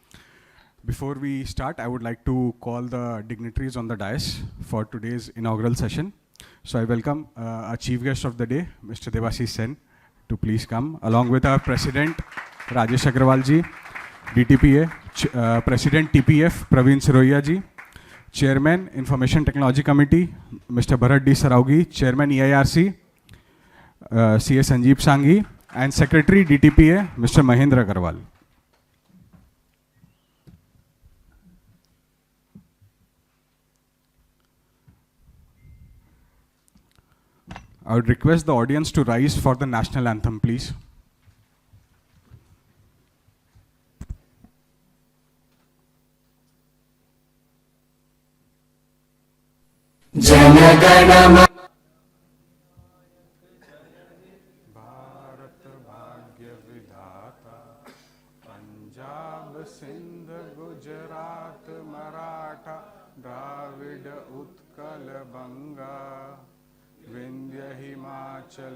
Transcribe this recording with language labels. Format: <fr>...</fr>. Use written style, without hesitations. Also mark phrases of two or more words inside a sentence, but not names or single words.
<en>Before we start, I would like to call the dignitaries on the dais for today's inaugural session. So I welcome our chief guest of the day, Mr. Devashish Sen, to please come, along with our president, Rajesh Agrawal ji, DTPA, President TPF, Praveen Siroya ji, Chairman, Information Technology Committee, Mr. Bharat D. Saraugi, Chairman EIRC, CS Sanjeev Sanghi, and Secretary DTPA, Mr. Mahendra Agarwal. I would request the audience to rise for the national anthem, please.</en> <bn>जनगणमन ভারত ভাগ্য বিধাতা পাঞ্জাব সিন্ধ গুজরাট মারাঠা দ্রাবিড় উৎকল বঙ্গ বিন্ধ্য হিমাচল</bn>